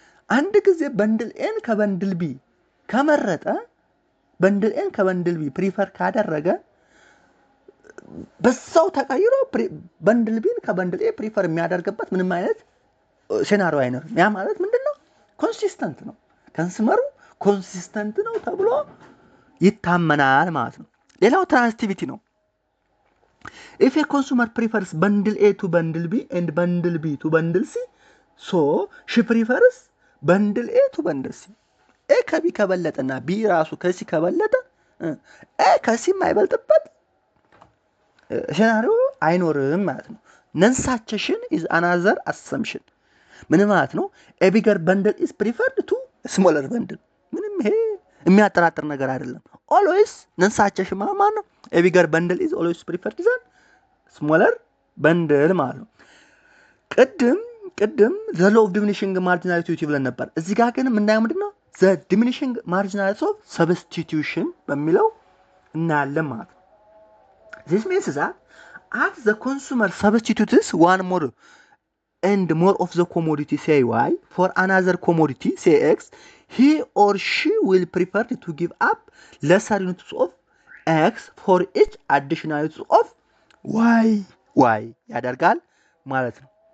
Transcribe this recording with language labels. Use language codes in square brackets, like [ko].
[am] አንድ ጊዜ bundle A ከbundle B ከመረጠ bundle A ከbundle B ፕሪፈር ካደረገ በዛው ተቀይሮ bundle B ከbundle A ፕሪፈር የሚያደርግበት ምንም አይነት ሴናሪዮ አይኖርም። ያ ማለት ምንድነው? ኮንሲስተንት ነው። ኮንሱመሩ ኮንሲስተንት ነው ተብሎ ይታመናል ማለት ነው። ሌላው ትራንሲቲቪቲ ነው። [en] if a consumer prefers bundle A to bundle B and bundle B to bundle C, so she prefers bundle A to bundle C. [am] A ከቢ ከበለጠና B ራሱ ከሲ ከበለጠ A ከሲ የማይበልጥበት ሴናሪዮ አይኖርም ማለት ነው። [en] non-succession is another assumption. [am] ምን ማለት ነው? [en] a bigger bundle is preferred to a smaller bundle. [am] ምንም ይሄ የሚያጠራጥር ነገር አይደለም። always non-succession ማለት ነው [en] a bigger bundle is always preferred than smaller bundle [am] ማለት ነው። ቅድም [en] the law of diminishing marginality [am] ብለን ነበር። እዚህ ጋር ግን የምናየው ምንድነው? [en] the diminishing marginality of substitution [am] በሚለው እናያለን ማለት ነው። [en] this means that as the consumer substitutes one more and more of the commodity say Y for another commodity say X, he or she will prefer to give up lesser units of X for each additional units of Y [am] ያደርጋል ማለት ነው።